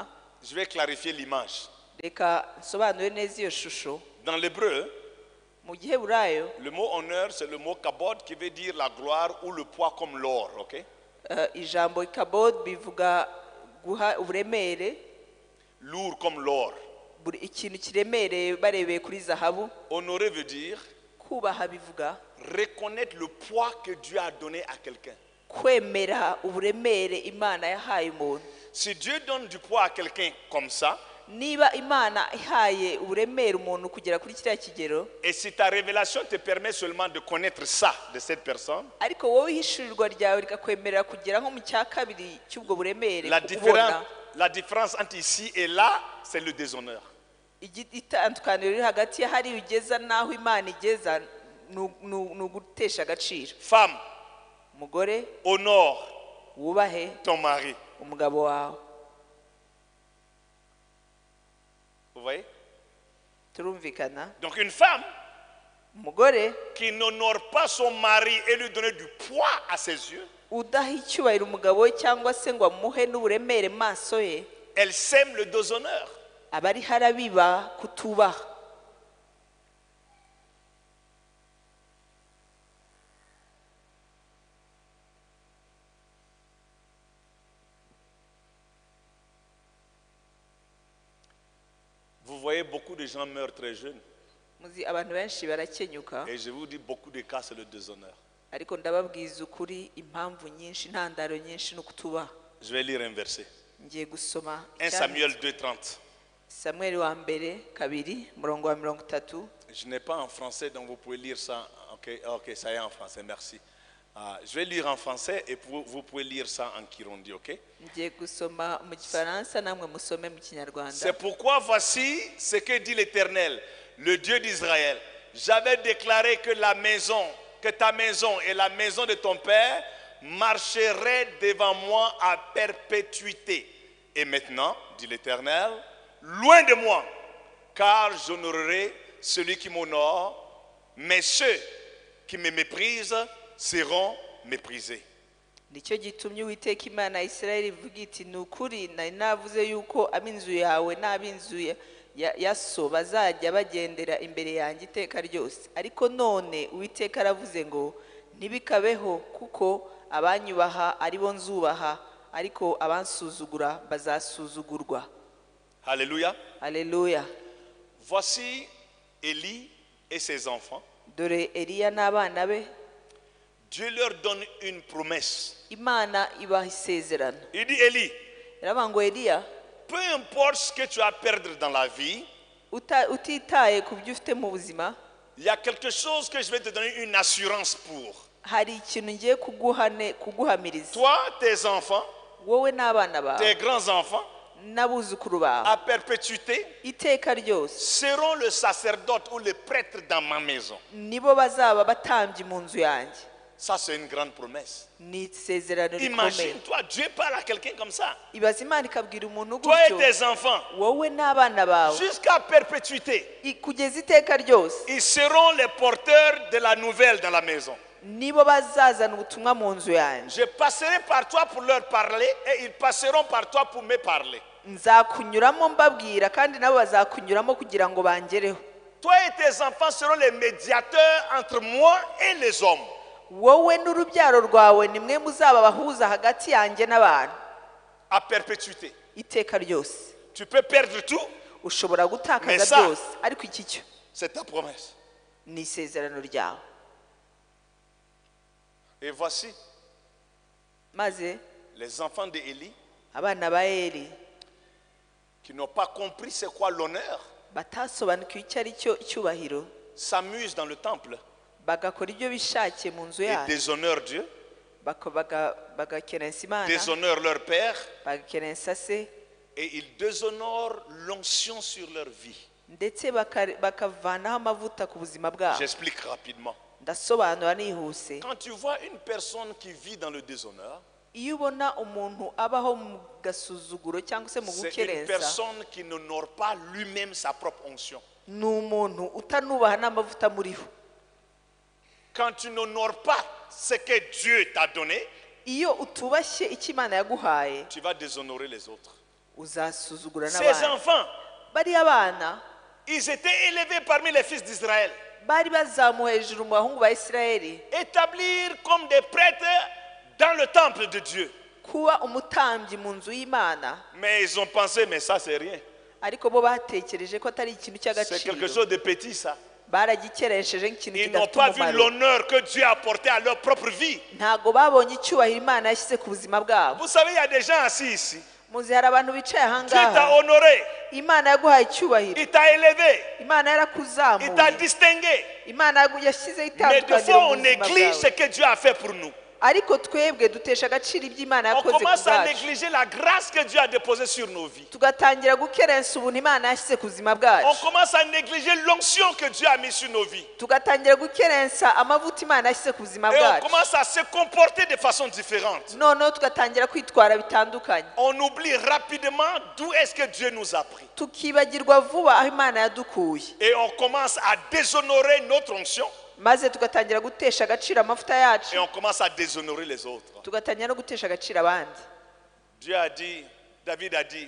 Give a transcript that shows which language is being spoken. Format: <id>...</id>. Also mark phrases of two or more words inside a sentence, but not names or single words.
<fr>Je vais clarifier l'image.</fr> <rw>Reka nsobanure neza iyo shusho.</rw> <fr>Dans l'hébreu,</fr> <rw>Mu giheburayo</rw> <fr>le mot honneur, c'est le mot kabod qui veut dire la gloire ou le poids comme l'or, ok?</fr> <rw>ijambo ikabod bivuga guha uburemere,</rw> <fr>Lourd comme l'or.</fr> <rw>ikintu kiremereye barebeye kuri zahabu.</rw> <fr>Honorer veut dire</fr> <rw>Kubaha bivuga</rw> <fr>reconnaître le poids que Dieu a donné à quelqu'un.</fr> <rw>kwemera uburemere Imana yahaye umuntu.</rw> <fr>Si Dieu donne du poids à quelqu'un comme ça,</fr> <rw>Niba Imana ihaye uburemere umuntu kugera kuri kiriya kigero,</rw> <fr>et si ta révélation te permet seulement de connaître ça de cette personne,</fr> <rw>ariko wowe ihishurirwa ryawe rikakwemerera kugera nko mu cya kabiri cy'ubwo buremere</rw> <fr>la</fr> <rw>kubona,</rw> <fr>différence entre ici et là, c'est le déshonneur.</fr> <rw>itandukaniro riri hagati ya hari ugeza n'aho Imana igeza ni ugutesha agaciro.</rw> <fr>Femme,</fr> <rw>Umugore,</rw> <fr>honore</fr> <rw>wubahe</rw> <fr>ton mari.</fr> <rw>umugabo wawe.</rw> <fr>Vous voyez?</fr> <rw>Turumvikana?</rw> <fr>Donc une femme</fr> <rw>Umugore</rw> <fr>qui n'honore pas son mari et lui donne du poids à ses yeux,</fr> <rw>udaha icyubahiro umugabo we cyangwa se ngo amuhe n'uburemere maso ye,</rw> <fr>elle sème le déshonneur.</fr> <rw>aba ari harabiba kutubaha.</rw> <fr>Vous voyez, beaucoup de gens meurent très jeunes.</fr> <rw>Muzi abantu benshi barakenyuka</rw> <fr>Et je vous dis, beaucoup de cas, c'est le déshonneur.</fr> <rw>ariko ndababwiza ukuri impamvu nyinshi intandaro nyinshi no kutubaha.</rw> <fr>Je vais lire un verset.</fr> <rw>Ngiye gusoma 1 Samuel 2:30. Samuel wa mbere kabiri murongo wa 30.</rw> <fr>Je n'ai pas en français, donc vous pouvez lire ça. Ok, ça y est en français, merci. Je vais lire en français et vous pouvez lire ça en Kirundi, ok?</fr> <rw>Ngiye gusoma mu Gifaransa namwe musome mu Kinyarwanda.</rw> <fr>C'est pourquoi voici ce que dit l'Éternel, le Dieu d'Israël. J'avais déclaré que ta maison et la maison de ton père marcheraient devant moi à perpétuité. Et maintenant, dit l'Éternel, loin de moi, car j'honorerai celui qui m'honore, mais ceux qui me méprisent seront méprisés.</fr> <rw>Nicyo gitumye Uwiteka Imana ya Isirayeli ivuga iti ni ukuri nari navuze yuko ab'inzu yawe n'ab'inzu ya so bazajya bagendera imbere yanjye iteka ryose, ariko none Uwiteka aravuze ngo ntibikabeho, kuko abanyubaha ari bo nzubaha, ariko abansuzugura bazasuzugurwa. Alléluia. Alléluia.</rw> <fr>Voici Élie et ses enfants.</fr> <rw>Dore Eliya n'abana be,</rw> <fr>Dieu leur donne une promesse.</fr> <rw>Imana ibaha isezerano.</rw> <fr>Il dit, Élie,</fr> <rw>Iravuga ngo Eliya,</rw> <fr>peu importe ce que tu vas perdre dans la vie,</fr> <rw>utitaye ku byo ufite mu buzima,</rw> <fr>il y a quelque chose que je vais te donner une assurance pour.</fr> <rw>hari ikintu ngiye kuguhamiriza.</rw> <fr>Toi, tes enfants,</fr> <rw>Wowe n'abana bawe</rw> <fr>tes grands-enfants,</fr> <rw>n'abuzukuru bawe</rw> <fr>à perpétuité,</fr> <rw>iteka ryose</rw> <fr>seront le sacerdote ou le prêtre dans ma maison.</fr> <rw>nibo bazaba batambye mu nzu yanjye.</rw> <fr>Ça, c'est une grande promesse.</fr> <rw>Ni isezerano rikomeye.</rw> <fr>Imagine-toi, Dieu parle à quelqu'un comme ça.</fr> <rw>Ibaza Imana ikabwira umuntu</rw> <fr>Toi et</fr> <rw>gutyo,</rw> <fr>tes enfants,</fr> <rw>wowe n'abana bawe</rw> <fr>jusqu'à perpétuité,</fr> <rw>kugeza iteka ryose</rw> <fr>ils seront les porteurs de la nouvelle dans la maison.</fr> <rw>nibo bazazana ubutumwa mu nzu yanjye.</rw> <fr>Je passerai par toi pour leur parler et ils passeront par toi pour me parler.</fr> <rw>Nzakunyuramo mbabwira kandi nabo bazakunyuramo kugira ngo bangereho.</rw> <fr>Toi et tes enfants seront les médiateurs entre moi et les hommes.</fr> <rw>Wowe n'urubyaro rwawe nimwe muzaba bahuza hagati yanjye n'abantu</rw> <fr>À perpétuité.</fr> <rw>iteka ryose.</rw> <fr>Tu peux perdre tout,</fr> <rw>Ushobora</rw> <fr>Mais</fr> <rw>gutakaza</rw> <fr>ça-</fr> <rw>byose, ariko iki cyo</rw> <fr>c'est ta promesse.</fr> <rw>ni isezerano ryawe.</rw> <fr>Et voici</fr> <rw>Maze</rw> <fr>les enfants d'Élie</fr> <rw>abana ba Eli</rw> <fr>qui n'ont pas compris c'est quoi l'honneur,</fr> <rw>batasobanukiwe icyo ari cyo icyubahiro,</rw> <fr>s'amusent dans le temple</fr> <rw>bagakora ibyo bishakiye mu nzu</rw> <fr>et</fr> <rw>yayo,</rw> <fr>déshonorent Dieu,</fr> <rw>bagakerensa Imana,</rw> <fr>déshonorent leur père</fr> <rw>bagakerensa se,</rw> <fr>et ils déshonorent l'onction sur leur vie.</fr> <rw>ndetse bakavanaho amavuta ku buzima bwabo.</rw> <fr>J'explique rapidement.</fr> <rw>Ndasobanura nihuse.</rw> <fr>Quand tu vois une personne qui vit dans le déshonneur,</fr> <rw>Iyo ubona umuntu abaho mu gasuzuguro cyangwa se mu</rw> <fr>c'est une</fr> <rw>gukerensa,</rw> <fr>personne qui n'honore pas lui-même sa propre onction.</fr> <rw>ni umuntu utanubaha n'amavuta muriho.</rw> <fr>Quand tu n'honores pas ce que Dieu t'a donné,</fr> <rw>Iyo utubashye icyo Imana yaguhaye,</rw> <fr>tu vas déshonorer les autres.</fr> <rw>uzasuzugura</rw> <fr>Ces</fr> <rw>n'abandi.</rw> <fr>enfants,</fr> <rw>Bariya bana</rw> <fr>ils étaient élevés parmi les fils d'Israël,</fr> <rw>bari bazamuwe hejuru mu bahungu ba Isirayeli,</rw> <fr>établis comme des prêtres dans le temple de Dieu.</fr> <rw>kuba umutambyi mu nzu y'Imana,</rw> <fr>Mais ils ont pensé, mais ça c'est rien.</fr> <rw>ariko bo batekereje ko atari ikintu</rw> <fr>C'est quelque</fr> <rw>cy'agaciro.</rw> <fr>chose de petit ça.</fr> <rw>Baragikeresheje nk'ikintu</rw> <fr>Ils n'ont</fr> <rw>kidafite</rw> <fr>pas vu</fr> <rw>umumaro.</rw> <fr>l'honneur que Dieu a apporté à leur propre vie.</fr> <rw>Ntabwo babonye icyubahiro Imana yashyize ku buzima bwabo.</rw> <fr>Vous savez, il y a des gens assis ici.</fr> <rw>Muzi hari abantu bicaye</rw> <fr>Dieu t'a</fr> <rw>ahangaha,</rw> <fr>honoré,</fr> <rw>Imana yaguhaye icyubahiro,</rw> <fr>il t'a élevé,</fr> <rw>Imana</rw> <fr>il t'a</fr> <rw>yarakuzamuye,</rw> <fr>distingué.</fr> <rw>Imana yashyizeho</rw> <fr>Mais des</fr> <rw>itandukaniro</rw> <fr>fois,</fr> <rw>mu</rw> <fr>on</fr> <rw>buzima</rw> <fr>néglige ce</fr> <rw>bwawe.</rw> <fr>que Dieu a fait pour nous.</fr> <rw>Ariko twebwe dutesha agaciro ibyo Imana</rw> <fr>On</fr> <rw>yakoze ku</rw> <fr>commence à</fr> <rw>bwacu,</rw> <fr>négliger la grâce que Dieu a déposée sur nos vies.</fr> <rw>tugatangira gukerensa ubuntu Imana yashyize ku buzima</rw> <fr>On</fr> <rw>bwacu,</rw> <fr>commence à négliger l'onction que Dieu a mise sur nos vies.</fr> <rw>tugatangira gukerensa amavuta Imana yashyize ku buzima</rw> <fr>Et on</fr> <rw>bwacu,</rw> <fr>commence à se comporter de façon différente.</fr> <rw>noneho tugatangira kwitwara bitandukanye,</rw> <fr>On oublie rapidement d'où est-ce que Dieu nous a pris.</fr> <rw>tukibagirwa vuba aho Imana yadukuye,</rw> <fr>Et on commence à déshonorer notre onction</fr> <rw>maze tugatangira gutesha agaciro amavuta yacu,</rw> <fr>et on commence à déshonorer les autres.</fr> <rw>tugatangira no gutesha agaciro abandi.</rw> <fr>Dieu a dit, David a dit,</fr>